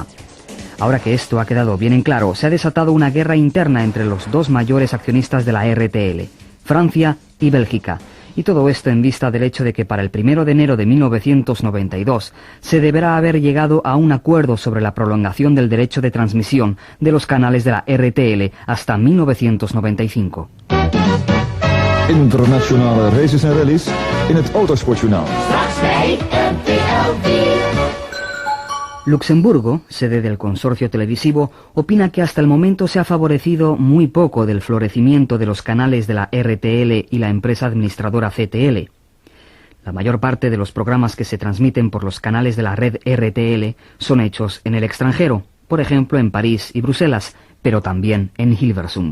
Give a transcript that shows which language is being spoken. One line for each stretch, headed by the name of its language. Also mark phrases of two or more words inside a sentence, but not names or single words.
Spanish: Ahora que esto ha quedado bien en claro, se ha desatado una guerra interna entre los dos mayores accionistas de la RTL, Francia y Bélgica. Y todo esto en vista del hecho de que para el 1 de enero de 1992 se deberá haber llegado a un acuerdo sobre la prolongación del derecho de transmisión de los canales de la RTL hasta 1995.
Dutch: Internationale races en rallies in het Autosportjournaal.
Spanish: Luxemburgo, sede del consorcio televisivo, opina que hasta el momento se ha favorecido muy poco del florecimiento de los canales de la RTL y la empresa administradora CTL. La mayor parte de los programas que se transmiten por los canales de la red RTL son hechos en el extranjero, por ejemplo en París y Bruselas, pero también en Hilversum.